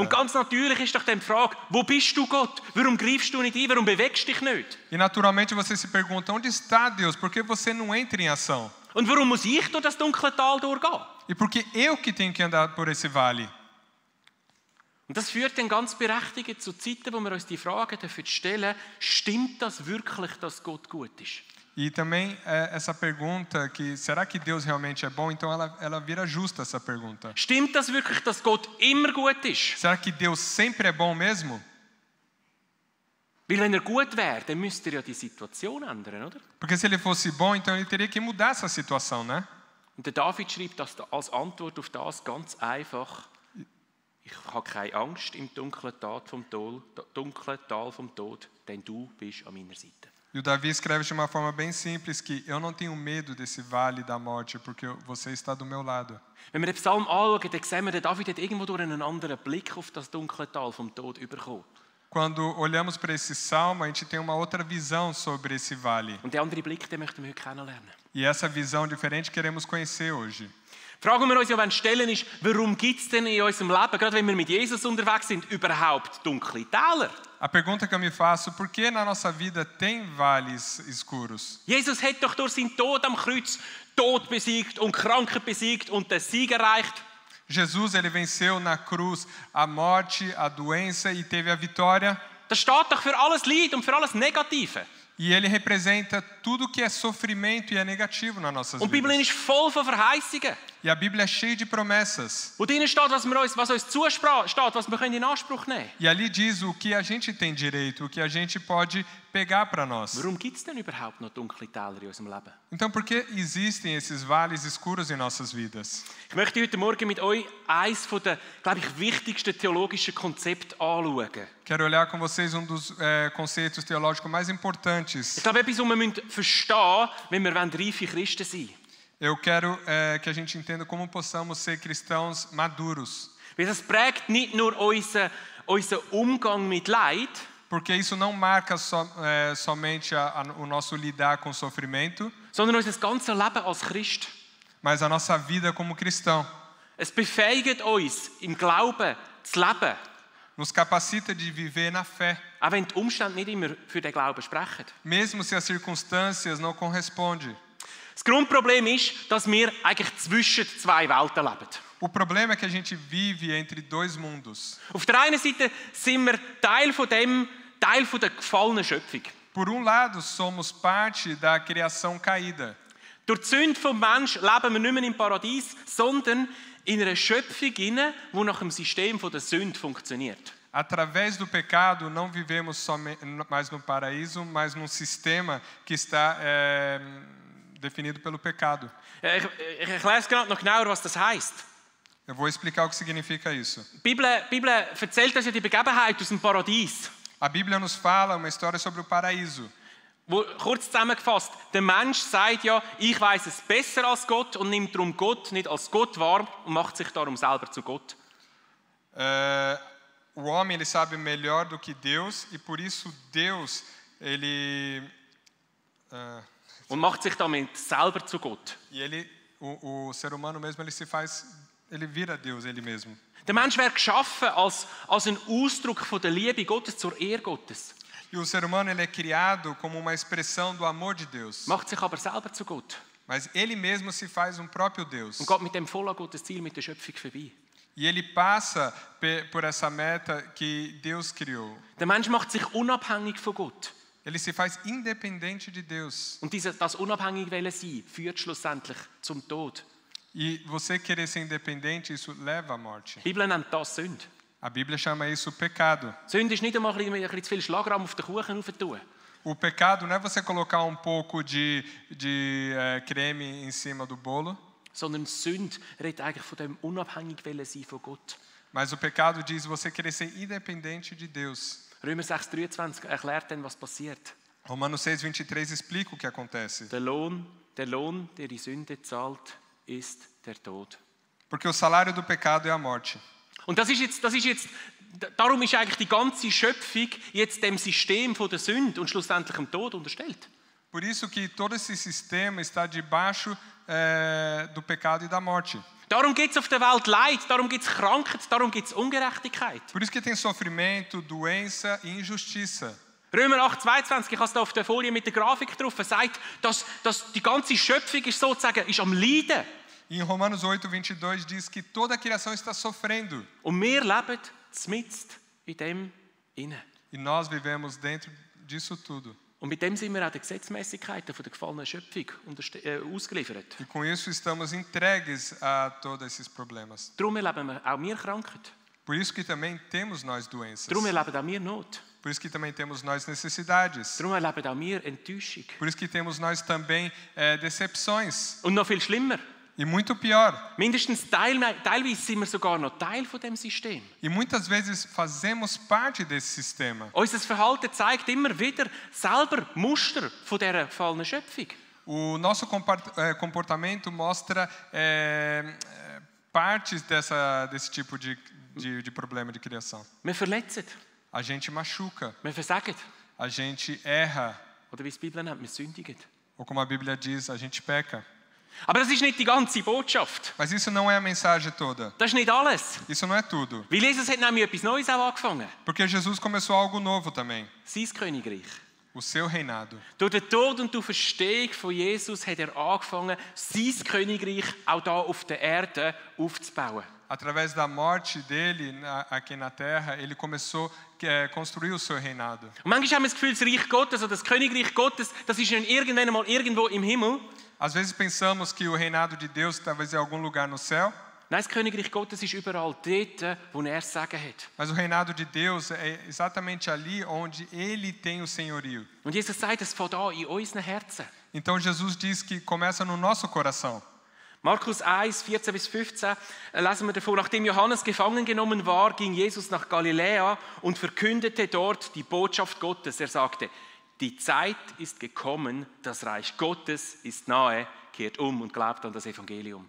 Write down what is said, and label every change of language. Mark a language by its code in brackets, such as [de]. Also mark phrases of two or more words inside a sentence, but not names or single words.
[de] Und ganz natürlich ist doch die Frage, wo bist du Gott? Warum greifst du nicht ein? Warum bewegst du dich nicht? [pt] E naturalmente você se pergunta, onde está Deus? Por que você não entra em ação? [de] Und warum muss ich durch das dunkle Tal durchgehen? [pt] E por que eu que tenho que andar por esse vale? [de] Und das führt dann ganz berechtigt zu Zeiten, wo wir uns die Frage stellen, stimmt das wirklich, dass Gott gut ist? [pt] E também essa pergunta que será que Deus realmente é bom? Então ela vira justa essa pergunta. [de] Stimmt das wirklich, dass Gott immer gut ist? [pt] Será que Deus sempre é bom mesmo? [de] Weil wenn gut wäre, dann müsste ja die Situation ändern, oder? [pt] Porque se ele fosse bom, então ele teria que mudar essa situação, né? [de] Und der David schreibt das als Antwort auf das ganz einfach. Ich habe keine Angst im dunklen Tal vom Tod, denn du bist an meiner Seite. [pt] E o Davi escreve de uma forma bem simples que eu não tenho medo desse vale da morte, porque você está do meu lado. [de] Wenn wir den Psalm anschauen, dann sehen wir, der David hat irgendwo durch einen anderen Blick auf das dunkle Tal vom Tod bekommen. [pt] Quando olhamos para esse salmo, a gente tem uma outra visão sobre esse vale. [de] Und den anderen Blick, den möchten wir heute kennenlernen. [pt] E essa visão diferente queremos conhecer hoje. [de] Fragen wir uns ja, wenn stellen ist, warum gibt es denn in unserem Leben, gerade wenn wir mit Jesus unterwegs sind, überhaupt dunkle Täler? [pt] A pergunta que eu me faço, por que na nossa vida tem vales escuros? [de] Jesus hat doch durch seinen Tod am Kreuz Tod besiegt und Krankheit besiegt und den Sieg erreicht. [pt] Jesus, ele venceu na cruz a morte, a doença e teve a vitória. [de] Das steht doch für alles Leid und für alles Negative. [pt] E ele representa tudo que é sofrimento e é negativo nas nossas [de] Und die Bibel [pt] vidas. [de] ist voll von Verheißungen. [pt] E a Bíblia é cheia de promessas. [de] Wo drinnen steht, was uns zusteht, was wir in Anspruch nehmen können. [pt] E ali diz o que a gente tem direito, o que a gente pode pegar para nós. [de] Warum gibt es denn überhaupt noch dunkle Täler in unserem Leben? [pt] Então, por que existem esses vales escuros em nossas vidas? [de] Ich möchte heute Morgen mit euch eines der, glaube ich, wichtigsten theologischen Konzepte anschauen. [pt] Quero olhar com vocês dos conceitos teológicos mais importantes. [de] Ich glaube, etwas, was wir verstehen müssen, wenn wir reife Christen sein wollen. [pt] Eu quero que a gente entenda como possamos ser cristãos maduros. [de] Weil das prägt nicht nur unseren Umgang mit Leid, [pt] Porque isso não marca somente o nosso lidar com o sofrimento, [de] sondern unser ganzes Leben als Christ. [pt] mas a nossa vida como cristão. [de] Es befähigt uns, im Glauben zu leben. [pt] Nos capacita de viver na fé. [de] Auch wenn die Umstände nicht immer für den Glauben sprechen. [pt] Mesmo se as circunstâncias não correspondem. [de] Das Grundproblem ist, dass wir eigentlich zwischen zwei Welten leben. [pt] O problema é que a gente vive entre dois mundos. [de] Auf der einen Seite sind wir Teil der gefallenen Schöpfung. [pt] Por lado, somos parte da criação caída. [de] Durch die Sünde vom Menschen leben wir nicht mehr im Paradies, sondern in einer Schöpfung, die nach dem System der Sünde funktioniert. [pt] Através do pecado, não vivemos mais no paraíso, mas num sistema que está definido pelo pecado. [de] Ich erkläre es gerade noch genauer, was das heisst. [pt] Eu vou explicar o que significa isso. [de] Die Bibel erzählt uns ja die Begebenheit aus dem Paradies. [pt] A Bíblia nos fala uma história sobre o paraíso. [de] Wo, kurz zusammengefasst, der Mensch sagt ja, ich weiß es besser als Gott und nimmt darum Gott nicht als Gott wahr und macht sich darum selber zu Gott. [pt] O homem ele sabe melhor do que Deus e por isso Deus ele [de] Und macht sich damit selber zu Gott. [pt] e ele o ser humano mesmo ele vira Deus ele mesmo. [de] Der Mensch wird geschaffen als ein Ausdruck von der Liebe Gottes zur Ehre Gottes. [pt] E o ser humano ele é criado como uma expressão do amor de Deus. [de] Macht sich aber selber zu Gott. [pt] Mas ele mesmo se faz próprio Deus. [de] Und geht mit dem vollen Gottes Ziel mit der Schöpfung vorbei. [pt] E ele passa por essa meta que Deus criou. [de] Der Mensch macht sich unabhängig von Gott. [pt] Ele se faz independente de Deus. [de] Und das unabhängig wollen sein führt schlussendlich zum Tod. [pt] E você querer ser independente, isso leva à morte. [de] Die Bibel nennt das Sünde. [pt] A Bíblia chama isso pecado. [de] Sünde ist nicht einmal ein bisschen zu viel Schlagrahm auf den Kuchen aufzutun. [pt] O pecado não é você colocar pouco de creme em cima do bolo. [de] Sondern Sünde redet eigentlich von dem unabhängig wollen sein von Gott. [pt] Mas o pecado diz você querer ser independente de Deus. [de] Römer 6,23 erklärt dann, was passiert. [pt] Romanos 6,23 explica o que acontece. [de] Der Lohn, der die Sünde zahlt, ist der Tod. [pt] Porque o salário do pecado é a morte. [de] Und darum ist eigentlich die ganze Schöpfung jetzt dem System von der Sünde und schlussendlich dem Tod unterstellt. [pt] Por isso que todo esse sistema está debaixo do pecado e da morte. [de] Darum gibt es auf der Welt Leid, darum gibt es Krankheit, darum gibt es Ungerechtigkeit. [pt] Por isso que tem sofrimento, doença e injustiça. [de] Römer 8,22, ich habe es da auf der Folie mit der Grafik drauf, sagt, dass die ganze Schöpfung ist sozusagen am Leiden. [pt] E em Romanos 8,22 diz que toda a criação está sofrendo. [de] Und wir leben mitten in dem inne. [pt] E nós vivemos dentro disso tudo. [de] Und mit dem sind wir auch den Gesetzmäßigkeiten von der gefallenen Schöpfung ausgeliefert. [pt] E com isso estamos entregues a todos esses problemas. [de] Darum erleben auch wir Krankheit. [pt] Por isso que também temos nós doenças. [de] Darum erleben auch wir Not. [pt] Por isso que também temos nós necessidades. [de] Darum erleben auch wir Enttäuschung. [pt] Por isso que temos nós também decepções. [de] Und noch viel schlimmer. [pt] E muito pior. [de] Mindestens teilweise sind wir sogar noch Teil von dem System. [pt] E muitas vezes fazemos parte desse sistema. [de] Unser Verhalten zeigt immer wieder selber Muster von dieser gefallenen Schöpfung. [pt] O nosso comportamento mostra partes desse tipo de problema de criação. [de] Wir verletzen. [pt] A gente machuca. [de] Wir versagen. [pt] A gente erra. [de] Oder wie es die Bibel nennt, wir sündigen. [pt] Ou como a Bíblia diz, a gente peca. [de] Aber das ist nicht die ganze Botschaft. [pt] Mas isso não é a mensagem toda. [de] Das ist nicht alles. [pt] Isso não é tudo. [de] Weil Jesus hat nämlich etwas Neues auch angefangen. [pt] Porque Jesus começou algo novo também. [de] Sein Königreich. [pt] O seu reinado. [de] Durch den Tod und die Verstehung von Jesus hat angefangen, sein Königreich auch hier auf der Erde aufzubauen. [pt] Através da morte dele aqui na terra, ele começou a construir o seu reinado. [de] Und manchmal haben wir das Gefühl, das Reich Gottes oder das Königreich Gottes, das ist irgendwann mal irgendwo im Himmel. [pt] Às vezes pensamos que o reinado de Deus talvez em algum lugar no céu. [de] Nein, das Königreich Gottes ist überall dort, wo er es sagen hat. [pt] Mas o reinado de Deus é exatamente ali onde ele tem o senhorio. [de] Und Jesus sagt, es fängt an in unseren Herzen. [pt] Então Jesus diz que começa no nosso coração. [de] Markus 1, 14-15 lesen wir davon, nachdem Johannes gefangen genommen war, ging Jesus nach Galiläa und verkündete dort die Botschaft Gottes. Er sagte, die Zeit ist gekommen, das Reich Gottes ist nahe, kehrt und glaubt an das Evangelium.